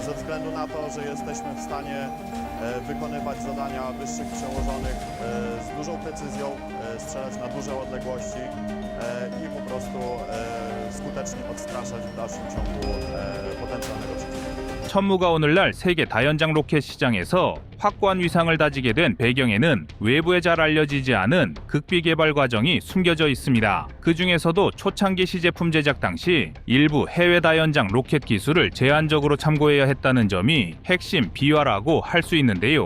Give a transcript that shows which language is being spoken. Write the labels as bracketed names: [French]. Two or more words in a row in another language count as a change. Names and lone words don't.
[Polish] względu na to, że jesteśmy w stanie wykonywać zadania wyższych przełożonych z dużą precyzją, strzelać na duże odległości i po prostu skutecznie odstraszać w dalszym ciągu potencjalnego przeciwnika. [Korean] 천무가 오늘날 세계 다연장 로켓 시장에서 확고한 위상을 다지게 된 배경에는 외부에 잘 알려지지 않은 극비 개발 과정이 숨겨져 있습니다. 그 중에서도 초창기 시제품 제작 당시 일부 해외 다연장 로켓 기술을 제한적으로 참고해야 했다는 점이 핵심 비화라고 할 수 있는데요.